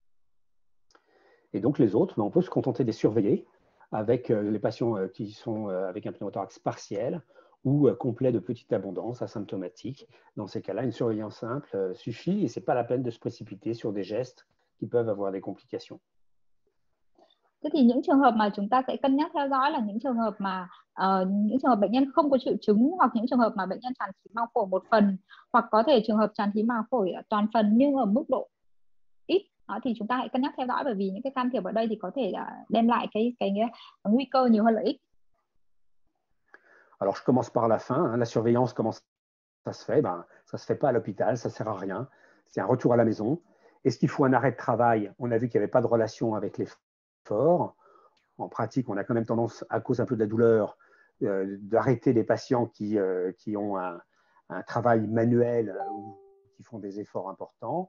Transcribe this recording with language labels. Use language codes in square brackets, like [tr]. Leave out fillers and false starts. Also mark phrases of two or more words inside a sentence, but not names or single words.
[fr] Et donc les autres, on peut se contenter de les surveiller avec les patients qui sont avec un pneumothorax partiel ou complet de petite abondance, asymptomatique. Dans ces cas-là, une surveillance simple suffit et ce n'est pas la peine de se précipiter sur des gestes qui peuvent avoir des complications. [vi] Thế thì những trường hợp mà chúng ta sẽ cân nhắc theo dõi là những trường hợp mà những trường hợp bệnh nhân không có triệu chứng, hoặc những trường hợp mà bệnh nhân tràn khí màng phổi một phần, hoặc có thể trường hợp tràn khí màng phổi toàn phần nhưng ở mức độ ít. Đó, thì chúng ta hãy cân nhắc theo dõi, bởi vì những cái can thiệp ở đây thì có thể đem lại cái nguy cơ nhiều hơn lợi ích. [fr] Alors je commence par la fin, hein. La surveillance, comment ça se fait? Ça se fait pas à l'hôpital, ça sert à rien. C'est un retour à la maison. Est-ce qu'il faut un arrêt de travail? On a vu qu'il n'y avait pas de relation avec l'effort. En pratique, on a quand même tendance, à cause un peu de la douleur, d'arrêter les patients qui ont un travail manuel ou qui font des efforts importants.